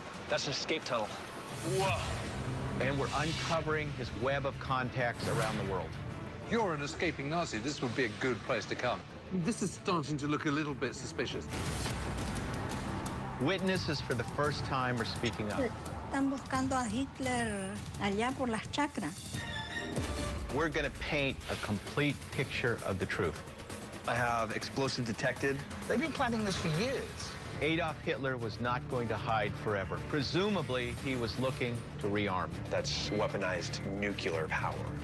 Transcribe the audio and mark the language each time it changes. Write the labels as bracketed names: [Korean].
[English] That's an escape tunnel. Whoa! And we're uncovering his web of contacts around the world. You're an escaping Nazi. This would be a good place to come. This is starting to look a little bit suspicious. Witnesses for the first time are speaking up. [Spanish] Están buscando a Hitler allá por las chacras. [English] We're going to paint a complete picture of the truth. I have explosive detected. They've been planning this for years. Adolf Hitler was not going to hide forever. Presumably, he was looking to rearm. That's weaponized nuclear power.